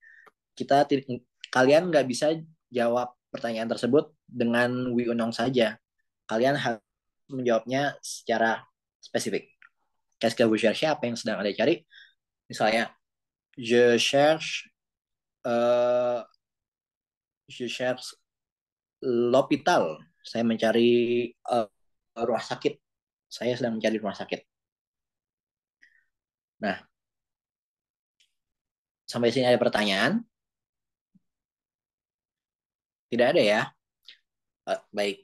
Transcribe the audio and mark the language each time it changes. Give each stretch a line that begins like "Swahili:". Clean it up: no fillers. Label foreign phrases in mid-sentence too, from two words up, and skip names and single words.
Indonesian: Kalian nggak bisa jawab pertanyaan tersebut dengan
French: oui ou non
Indonesian: saja. Kalian harus menjawabnya secara spesifik.
French: Qu'est-ce que vous cherchez?
Indonesian: Apa yang sedang Anda cari? Misalnya,
French: je cherche euh, je cherche l'hôpital.
Indonesian: Saya mencari rumah sakit. Saya sedang mencari rumah sakit. Nah, sampai sini ada pertanyaan? Tidak ada ya? Baik.